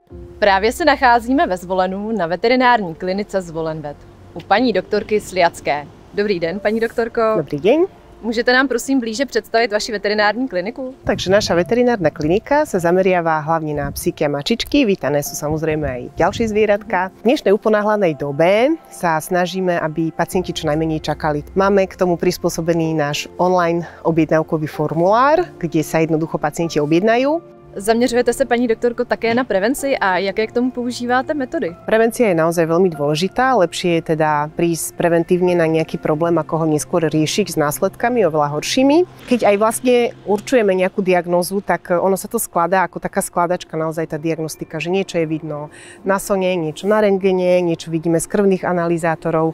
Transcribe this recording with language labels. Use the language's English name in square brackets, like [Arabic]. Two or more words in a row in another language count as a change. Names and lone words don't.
[Czech] Právě se nacházíme ve Zvolenu na veterinární klinice Zvolen Vet u paní doktorky Sliacké. Dobrý den, paní doktorko. [Slovak] Dobrý deň. [Czech] Můžete nám prosím blíže představit vaši veterinární kliniku? [Slovak] Takže naša veterinárna klinika sa zameriava hlavne na psíky a mačičky. Vítané sú samozrejme aj ďalšie zvieratka. V dnešnej uponáhľanej dobe sa snažíme, aby pacienti čo najmenej čakali. Máme k tomu prispôsobený náš online objednávkový formulár, kde sa jednoducho pacienti objednajú. [Czech] Zaměřujete se, paní doktorko, také na prevenci a jaké k tomu používáte metody? [Slovak] Prevencia je naozaj veľmi dôležitá. Lepšie je teda prísť preventívne na nejaký problém, ako ho neskôr riešiť s následkami oveľa horšími. Keď aj vlastne určujeme nejakú diagnózu, tak ono sa to skladá ako taká skladačka, naozaj tá diagnostika, že niečo je vidno na sone, niečo na rentgene, niečo vidíme z krvných analyzátorov.